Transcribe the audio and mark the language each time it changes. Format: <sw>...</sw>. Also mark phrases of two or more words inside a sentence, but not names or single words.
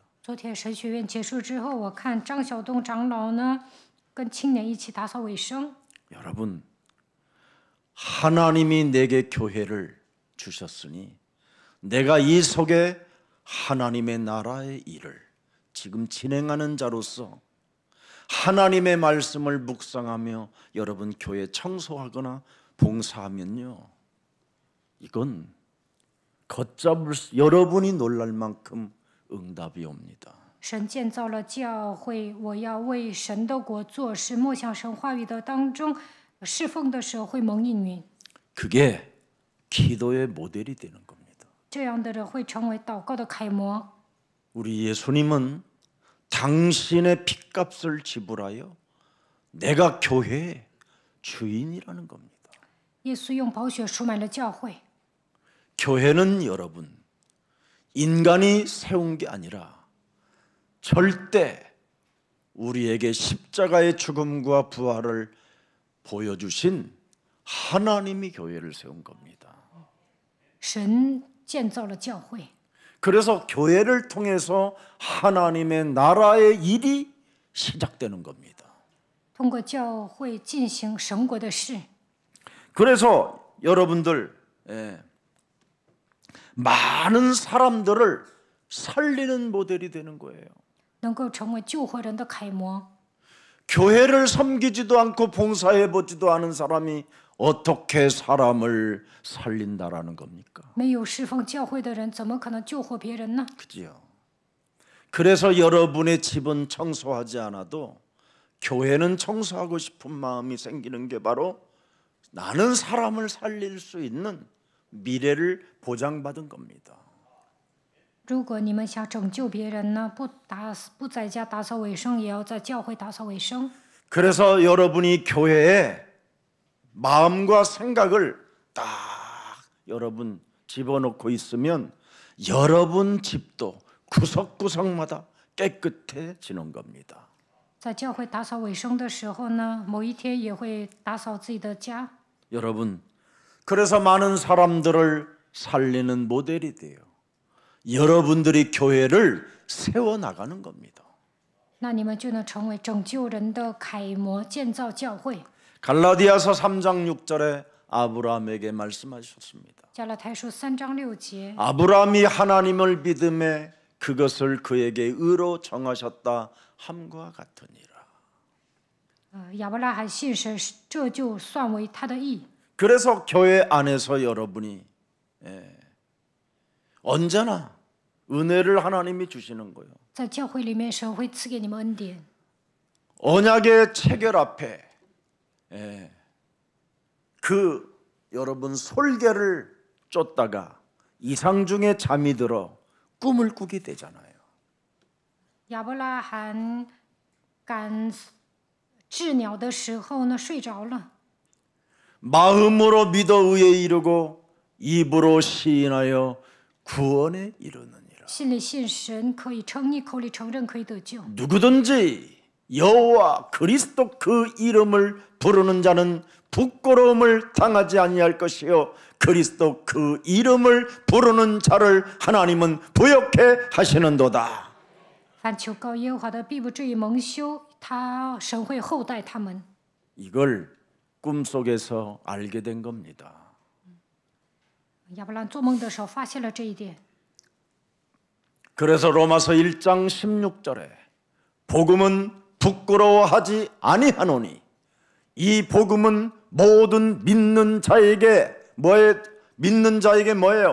<zh>昨天神学院结束之后，我看张晓东长老呢跟青年一起打扫卫生。</zh> <ko>여러분, 하나님이 내게 교회를 주셨으니 내가 이 속에 하나님의 나라의 일을 지금 진행하는 자로서 하나님의 말씀을 묵상하며 여러분 교회 청소하거나 봉사하면요, 이건 걷잡을 여러분이 놀랄 만큼 응답이 옵니다.</ko> <zh>神建造了教会，我要为神的国做事，默想神话语的当中，侍奉的时候会蒙应允。</zh> <ko>그게 기도의 모델이 되는 겁니다.</ko> <zh>这样的人会成为祷告的楷模。</zh> <ko>우리 예수님은 당신의 핏값을 지불하여 내가 교회의 주인이라는 겁니다.</ko> <zh>耶稣用宝血赎买了教会。</zh> <ko>교회는 여러분 인간이 세운 게 아니라 절대 우리에게 십자가의 죽음과 부활을 보여주신 하나님이 교회를 세운 겁니다.</ko> <zh>神建造了教会，</zh> <ko>그래서 교회를 통해서 하나님의 나라의 일이 시작되는 겁니다.</ko> <zh>通过教会进行神国的事。</zh> <ko>그래서 여러분들 많은 사람들을 살리는 모델이 되는 거예요.</ko> <zh>能够成为救活人的楷模。</zh> <ko>교회를 섬기지도 않고 봉사해보지도 않은 사람이 어떻게 사람을 살린다라는 겁니까?</ko> <zh>没有侍奉教会的人，怎么可能救活别人呢？</zh> <ko>그지요? 그래서 여러분의 집은 청소하지 않아도 교회는 청소하고 싶은 마음이 생기는 게 바로 나는 사람을 살릴 수 있는 미래를 보장받은 겁니다.</ko> <zh>如果你们想拯救别人呢，不在家打扫卫生，也要在教会打扫卫生。</zh> <ko>그래서 여러분이 교회에 마음과 생각을 딱 여러분 집어넣고 있으면 여러분 집도 구석구석마다 깨끗해지는 겁니다.</ko> <zh>在教会打扫卫生的时候呢，某一天也会打扫自己的家。</zh> <ko>여러분, 그래서 많은 사람들을 살리는 모델이 돼요. 여러분들이 교회를 세워나가는 겁니다.</ko> <zh>那你们就能成为拯救人的楷模，建造教会。</zh> <ko>갈라디아서 3장 6절에 아브라함에게 말씀하셨습니다.</ko> <zh>加拉太书3章6节，</zh> <ko>아브라함이 하나님을 믿음에 그것을 그에게 의로 정하셨다 함과 같으니라.</ko> <zh>亚伯拉罕信神，这就算为他的义。</zh> <ko>그래서 교회 안에서 여러분이 언제나 은혜를 하나님이 주시는 거예요.</ko> <zh>在教会里面，神会赐给你们恩典。</zh> <ko>언약의 체결 앞에 그 여러분 솔개를 쫓다가 이상 중에 잠이 들어 꿈을 꾸게 되잖아요.</ko> <zh>亚伯拉罕赶治鸟的时候呢，睡着了。</zh> <ko>마음으로 믿어 의에 이르고 입으로 시인하여 구원에 이르느니라.</ko> <zh>心里信神可以称义，口里承认可以得救。</zh> <ko>누구든지 여호와 그리스도 그 이름을 부르는 자는 부끄러움을 당하지 아니할 것이요 그리스도 그 이름을 부르는 자를 하나님은 부욕해 하시는도다.</ko> <zh>凡求告耶和华的，必不至于蒙羞，神会厚待他们。</zh> <ko>이걸 꿈속에서 알게 된 겁니다.</ko> <zh>亚伯兰做梦的时候发现了这一点，</zh> <ko>그래서 로마서 1장 16절에 복음은 부끄러워하지 아니하노니 이 복음은 모든 믿는 자에게 믿는 자에게 뭐예요?</ko>